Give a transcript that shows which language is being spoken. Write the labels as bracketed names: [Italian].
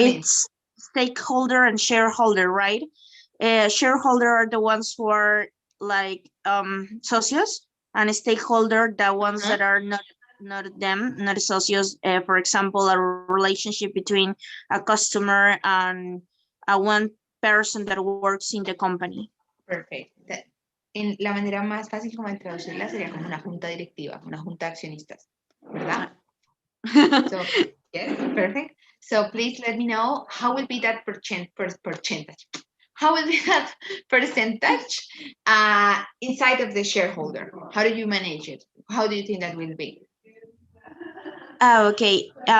[English] it's stakeholder and shareholder, right? shareholder are the ones who are like socios, and stakeholder the ones that are not socios. For example, a relationship between a customer and a one person that works in the company. Perfect. [Spanish] En la manera más fácil como de traducirla sería como una junta directiva, una junta de accionistas, ¿verdad? [English] So, yes, perfect. So please let me know how will be that percentage. How will be that percentage inside of the shareholder? How do you manage it? How do you think that will be? Okay.